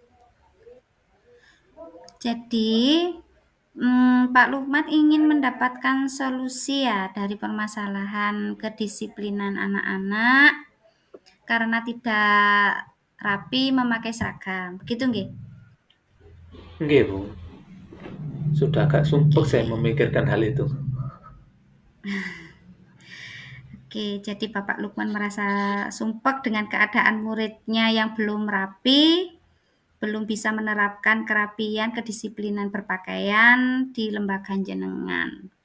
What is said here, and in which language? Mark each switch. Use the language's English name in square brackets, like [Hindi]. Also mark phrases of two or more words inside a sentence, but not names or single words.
[Indonesian] jadi Pak Lukman ingin mendapatkan solusi ya dari permasalahan kedisiplinan anak-anak karena tidak rapi memakai seragam. Begitu nggih? Nggih, Bu. Sudah agak sumpek saya Oke. memikirkan hal itu. Oke, jadi Bapak Lukman merasa sumpek dengan keadaan muridnya yang belum rapi, belum bisa menerapkan kerapian, kedisiplinan berpakaian di lembaga jenengan.